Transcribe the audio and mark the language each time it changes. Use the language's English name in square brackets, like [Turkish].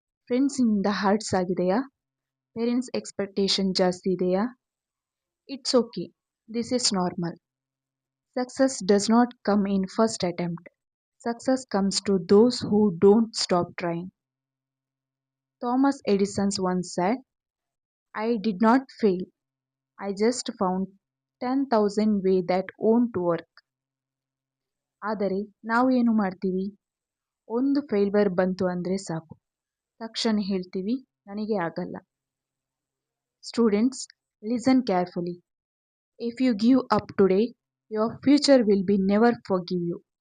[Kannada] ಫ್ರೆಂಡ್ಸಿಂದ hertz ಆಗಿದೆಯಾ? Parents expectation ಜಾಸ್ತಿ ಇದೆಯಾ? [English] It's okay, this is normal. Success does not come in first attempt. Success comes to those who don't stop trying. Thomas Edison once said, I did not fail. I just found 10,000 ways that won't work. [Kannada] ಆದರೆ ನಾವು ಏನು ಮಾಡ್ತೀವಿ? ಒಂದು failure ಬಂತು ಅಂದರೆ ಸಾಕು, ತಕ್ಷಣ ಹೇಳ್ತೀವಿ ನನಗೆ ಆಗಲ್ಲ. [English] Students, listen carefully. If you give up today, your future will be never forgive you.